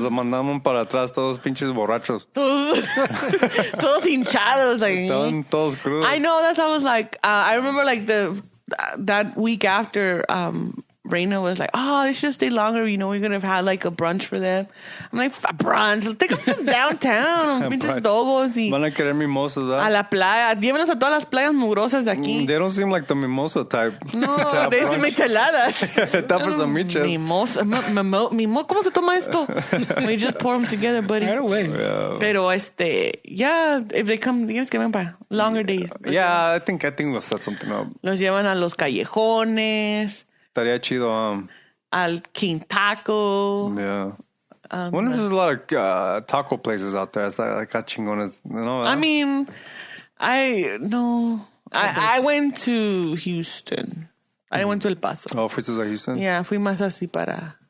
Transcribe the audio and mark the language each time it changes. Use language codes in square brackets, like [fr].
[es] mandamos para atrás todos pinches borrachos. Todos hinchados. Like, Estaban todos crudos. [en] I know, that's how I was like, I remember like that week after, Reina was like, oh, they should stay longer. You know, we're going to have like a brunch for them. I'm like, brunch. Take them to downtown. [es] Pinches dogos. Van a querer mimosas, ¿verdad? A la playa. Llévenos a todas las playas mugrosas de aquí. [en] They don't seem like the mimosa type. No, they seem micheladas. [es] Está por some michas. [en] Mimosa. [es] ¿Cómo se toma esto? [en] We just pour them together, buddy. Right away. Yeah. Pero yeah, if they come, [es] tienes que ven para [en] longer days. Yeah, I think we'll set something up. [es] Los llevan a los callejones. Estaría chido. Al King Taco. [en] Yeah. I wonder if there's a lot of taco places out there. It's like chingones. No, I mean, I went to Houston. I went to El Paso. [es] Oh, fuiste a Houston? Yeah, fui más así para...